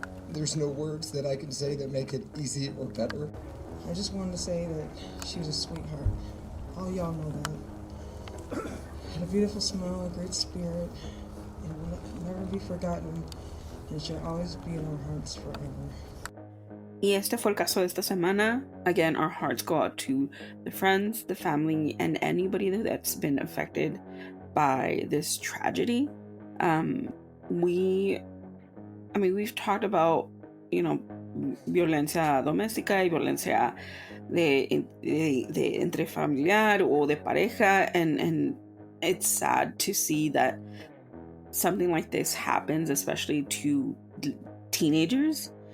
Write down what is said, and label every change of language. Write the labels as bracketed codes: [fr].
[en] There's no words that I can say that make it easy or better. I just wanted to say that she was a sweetheart. All y'all know that. Had a beautiful smile, a great spirit, and will never be forgotten, and shall always be in our hearts forever. [es] Y este fue el caso de esta semana. [en] Again, our hearts go out to the friends, the family, and anybody that's been affected by this tragedy. We've talked about, you know, [es] violencia doméstica y violencia de entre familiar o de pareja, [en] and it's sad to see that something like this happens, especially to teenagers.